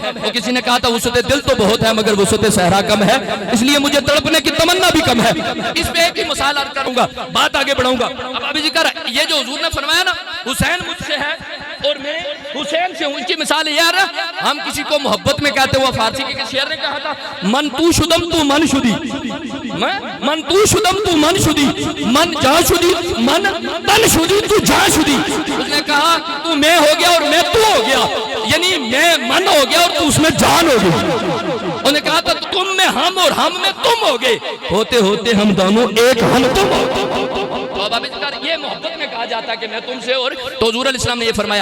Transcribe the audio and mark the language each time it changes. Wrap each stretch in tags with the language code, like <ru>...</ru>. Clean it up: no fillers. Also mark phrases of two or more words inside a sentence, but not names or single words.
<ur>اور کسی نے کہا تھا وسعت دل تو بہت ہے مگر وسعت صحرا کم ہے، اس لیے مجھے تڑپنے کی تمنا بھی کم ہے. اس پہ ایک ہی مثال عرض کروں گا، بات آگے بڑھاؤں گا. اب ابھی ذکر یہ جو حضور نے فرمایا نا حسین مجھ سے ہے اور میں حسین سے ہوں، اس کی مثال یہ ہے ہم کسی کو محبت میں کہتے ہوا، فارسی کے شعر نے کہا تھا</ur> <fa>من تو شدم تو من شدی، من تو شدم تو من شدی، من جہاں شدی، من تن شدی تو جہاں شدی.</fa> <ur>اس نے کہا تو میں ہو گیا اور میں تو ہو گیا، یعنی میں من ہو گیا اور تو اس میں جان ہو گئی. انہوں نے کہا تھا تم میں ہم اور ہم میں تم ہو گئے، ہوتے ہوتے ہم دونوں ایک ہم تم ہو گئے. یہ محبت میں کہا جاتا ہے کہ میں تم سے، اور تو حضور</ur> <ar>علیہ السلام</ar> <ur>نے یہ فرمایا.</ur>